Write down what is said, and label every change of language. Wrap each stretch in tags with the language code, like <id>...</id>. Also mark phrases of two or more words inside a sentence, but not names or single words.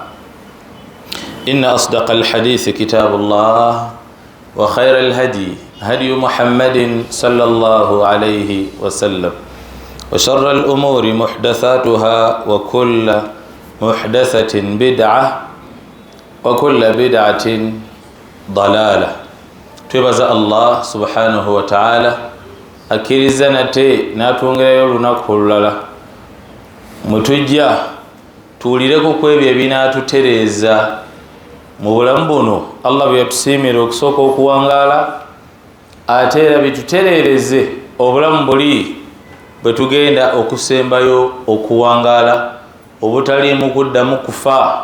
<ar>إن أصدق الحديث كتاب الله وخير الهدي هدي محمد صلى الله عليه وسلم وشر الأمور محدثاتها وكل محدثة بدعة وكل بدعة ضلالة.</ar> <lg>Twebaza Allah</lg> <ar>سبحانه وتعالى</ar> <lg>akiriza nate natwongerayo olunaku olulala mwetujja tuwulireko ku ebyo ebinaatutereeza mu bulamu buno. Allah bwe yatusiimira okusooka okuwangaala ate era bitutereereze obulamu buli bwe tugenda okusembayo okuwangaala obutaliimu kuddamu kufa.</lg>